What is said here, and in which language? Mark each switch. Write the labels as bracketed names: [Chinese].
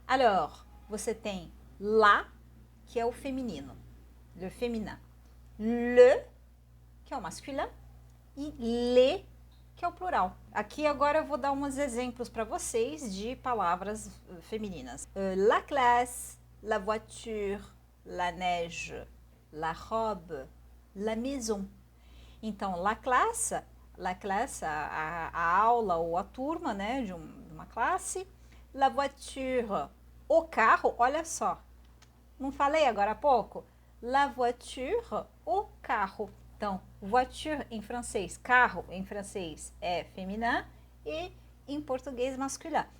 [French] Alors, [Portuguese] você tem la, que é o feminino, le féminin, le, que é o masculin, e les, que é o plural. Aqui agora eu vou dar uns exemplos para vocês de palavras femininas. [French] La classe, la voiture, la neige, la robe, la maison. [Portuguese] Então, [French] la classe, [Portuguese] a aula ou a turma, né, de uma classe. [French] La voiture, [Portuguese] o carro, olha só. Não falei agora há pouco? [French] La voiture, [Portuguese] o carro. Então, voiture em francês, carro em francês é féminin e em português masculin.